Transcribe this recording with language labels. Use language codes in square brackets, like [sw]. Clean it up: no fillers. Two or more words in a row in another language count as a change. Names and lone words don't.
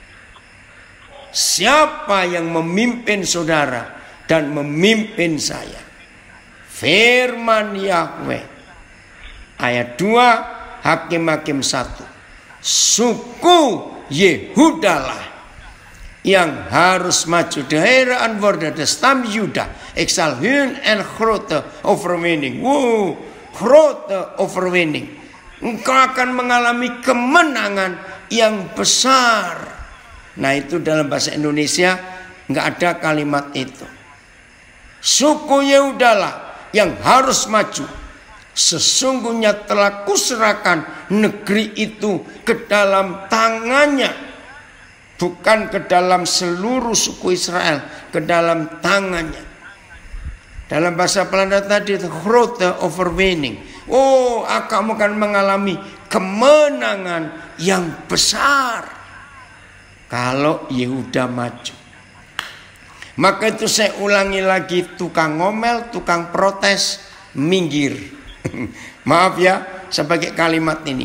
[id] Siapa yang memimpin saudara dan memimpin saya? Firman Yahweh. Ayat 2 Hakim-Hakim 1. Suku Yehuda lah yang harus maju. [nl] De Here antwoordde de stam Juda. Ik zal hun een grote overwinning. Grote overwinning. [id] Engkau akan mengalami kemenangan yang besar. Nah, itu dalam bahasa Indonesia nggak ada kalimat itu. Suku Yehuda lah yang harus maju. Sesungguhnya telah kuserahkan negeri itu ke dalam tangannya. Bukan ke dalam seluruh suku Israel, ke dalam tangannya. Dalam bahasa Belanda tadi itu [nl] grote overwinning. [id] Oh, kamu akan mengalami kemenangan yang besar kalau Yehuda maju. Maka itu saya ulangi lagi, tukang ngomel, tukang protes, minggir. Maaf ya, sebagai kalimat ini.